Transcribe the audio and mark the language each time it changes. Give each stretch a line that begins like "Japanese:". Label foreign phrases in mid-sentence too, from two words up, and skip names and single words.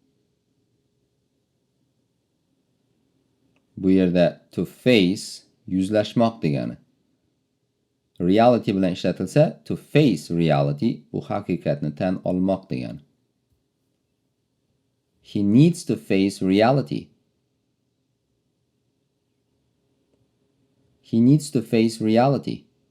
Uzbek: Bu yerda
English: to face
Uzbek: yuzlashmoq degani. Reality bilan ishlatilsa
English: to face reality
Uzbek: bu haqiqatni tan olmoq degani.
English: He needs to face reality. He needs to face reality.